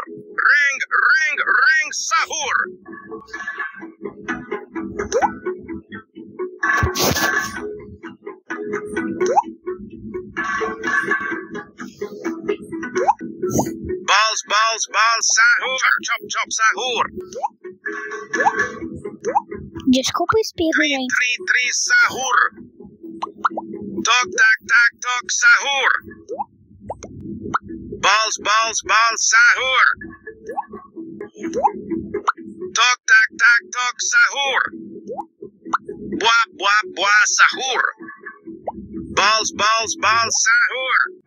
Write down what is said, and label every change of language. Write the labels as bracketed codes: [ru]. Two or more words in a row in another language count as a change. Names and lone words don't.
[pt] Ring, sahur. Balls, sahur. Chop, sahur. Desculpa o espirro, gente. [en] Three, sahur. Tok, tak, sahur. Balls, sahur. Tok, tak, sahur. Buah, sahur. Balls, sahur.